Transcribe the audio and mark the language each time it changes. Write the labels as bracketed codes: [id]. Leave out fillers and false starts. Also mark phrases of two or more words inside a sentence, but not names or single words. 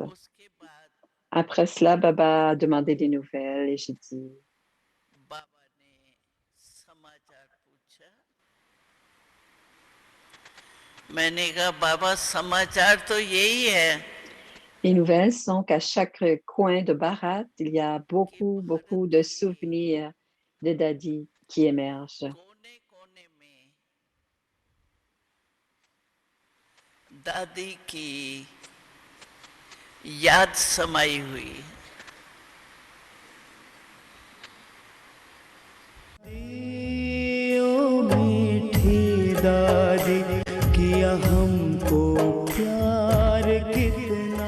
[fr] Après cela, Baba a demandé des nouvelles et j'ai dit, les nouvelles sont qu'à chaque coin de Bharat, il y a beaucoup, beaucoup de souvenirs de Dadi qui émergent. [hi] दादी की याद समाई हुई मीठी दादी किया हमको प्यार कितना.